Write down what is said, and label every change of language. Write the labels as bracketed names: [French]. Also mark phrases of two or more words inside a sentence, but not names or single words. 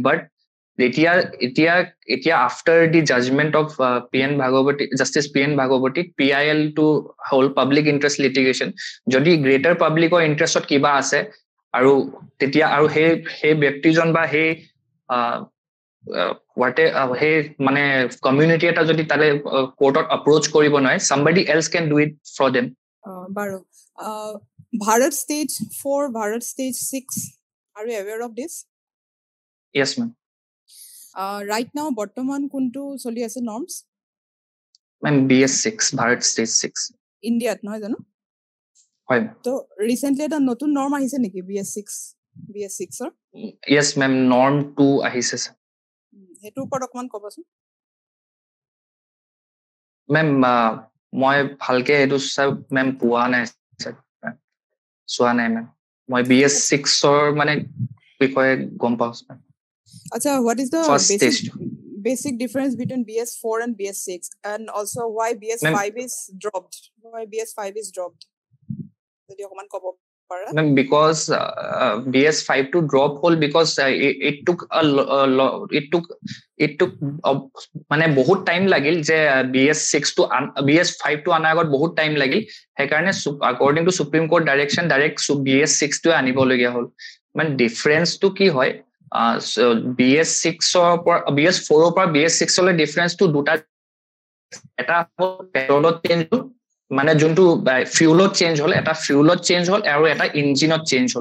[Assamese] বাট এতিয়া [English] after the judgment of justice [Assamese] PN ভাগৱতী, PIL টো হ'ল [English] public interest litigation. [Assamese] যদি [English] greater publicৰ interestত [Assamese] কিবা আছে আৰু তেতিয়া আৰু সেই ব্যক্তিজন বা সেই সেই মানে কমিউনিটি এটা যদি তালে কোৰ্টত এপ্ৰোচ কৰিব নোৱাৰে, [English] somebody else can do it for them. [Assamese] বাৰু ভাৰত ষ্টেজ 4, ভাৰত ষ্টেজ 6, [English] are you aware of this? Yes ma'am. Right now [Assamese] বৰ্তমান কোনটো চলি আছে নৰ্মছ? মেম BS6, ভাৰত ষ্টেজ 6 ইণ্ডিয়াত নহয় জানো? হয়। তো ৰিসেন্টলি এটা নতুন নৰ্ম আহিছে নেকি BS6ৰ? [English] Yes [Assamese] মেম, নৰ্ম 2 আহিছে। হেতুৰ ওপৰত অকমান ক'বচোন। মেম মই ভালকে এইটো মেম পোৱা নাই, চোৱা নাই মেম। মই BS6ৰ মানে বিষয়ে গম পাওঁ। আচ্ছা, [English] what is the basic difference between BS4 and BS6, and also why BS5 is dropped? Why BS5 is dropped? [Assamese] যদি অকমান ক'ব পাৰা। [English] Ma'am, because BS5 to drop [Assamese] hole [English] because it took [Assamese] মানে [English] বহুত time [Assamese] লাগিল যে BS5 to আনাৰ আগত বহুত টাইম লাগিল। সেইকাৰণে [English] according to Supreme Court direction [Assamese] ডাইৰেক্ট BS6 টো আনিবলগীয়া হ'ল। মানে ডিফাৰেন্সটো কি হয়, BS4ৰ পৰা BS6 লৈ ডিফাৰেন্সটো দুটা। এটা পেট্ৰলত চেঞ্জ হ'ল, মানে যোনটো ফিউলত চেঞ্জ হ'ল, এটা ফিউলত চেঞ্জ হ'ল আৰু এটা ইঞ্জিনত চেঞ্জ হ'ল।